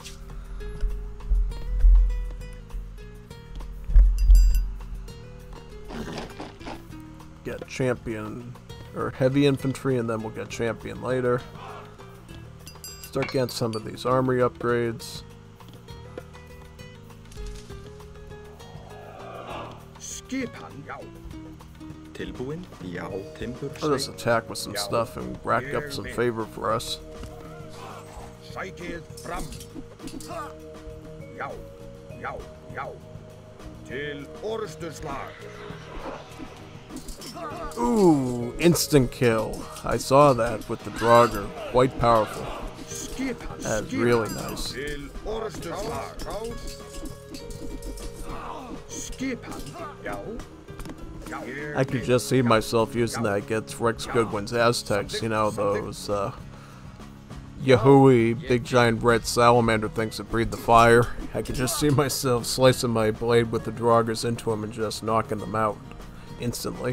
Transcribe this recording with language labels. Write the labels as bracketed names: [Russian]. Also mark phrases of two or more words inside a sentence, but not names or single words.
[English] Get champion, or heavy infantry, and then we'll get champion later. Start getting some of these armory upgrades. [Icelandic] Skipan. Yo. Tilbúin? Já, timbur. [English] I'll just attack with some stuff and rack up some favor for us. [Icelandic] Sækið fram. Já. Til orrustuslag. [English] Ooh, instant kill. I saw that with the Draugr. Quite powerful. That's really nice. [Icelandic] Til orrustuslag. Skipan. Já. [English] I could just see myself using that against Rex Goodwin's Aztecs, you know, those Yahui, big giant red salamander things that breathe the fire. I could just see myself slicing my blade with the Draugrs into them and just knocking them out instantly.